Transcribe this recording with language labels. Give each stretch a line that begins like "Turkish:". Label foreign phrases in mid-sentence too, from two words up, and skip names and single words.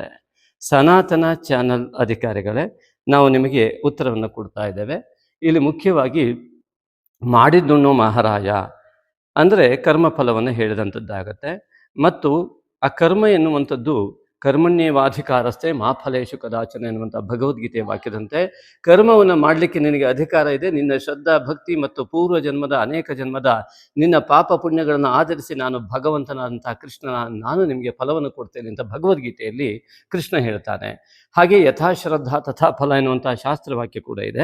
Kannada: ಸನಾತನ ಚಾನಲ್ ಅಧಿಕಾರಿಗಳೇ, ನಾವು ನಿಮಗೆ ಉತ್ತರವನ್ನು ಕೊಡ್ತಾ ಇದ್ದೇವೆ. ಇಲ್ಲಿ ಮುಖ್ಯವಾಗಿ ಮಾಡಿದ್ದುಣ್ಣು ಮಹಾರಾಯ ಅಂದರೆ ಕರ್ಮಫಲವನ್ನು ಹೇಳಿದಂಥದ್ದಾಗತ್ತೆ. ಮತ್ತು ಆ ಕರ್ಮ ಎನ್ನುವಂಥದ್ದು
Sanskrit: ಕರ್ಮಣ್ಯೇವಾಧಿಕಾರಸ್ಥೆ ಮಾ ಫಲೇಶು ಕದಾಚನ
Kannada: ಎನ್ನುವಂಥ ಭಗವದ್ಗೀತೆಯ ವಾಕ್ಯದಂತೆ ಕರ್ಮವನ್ನು ಮಾಡಲಿಕ್ಕೆ ನಿನಗೆ ಅಧಿಕಾರ ಇದೆ. ನಿನ್ನ ಶ್ರದ್ಧಾ ಭಕ್ತಿ ಮತ್ತು ಪೂರ್ವ ಜನ್ಮದ ಅನೇಕ ಜನ್ಮದ ನಿನ್ನ ಪಾಪ ಪುಣ್ಯಗಳನ್ನು ಆಧರಿಸಿ ನಾನು ಭಗವಂತನಾದಂಥ ಕೃಷ್ಣನ ನಾನು ನಿಮಗೆ ಫಲವನ್ನು ಕೊಡ್ತೇನೆ ಅಂತ ಭಗವದ್ಗೀತೆಯಲ್ಲಿ ಕೃಷ್ಣ ಹೇಳ್ತಾನೆ. ಹಾಗೆ
Sanskrit: ಯಥಾಶ್ರದ್ಧಾ ತಥಾ ಫಲ
Kannada: ಎನ್ನುವಂಥ ಶಾಸ್ತ್ರವಾಕ್ಯ ಕೂಡ ಇದೆ.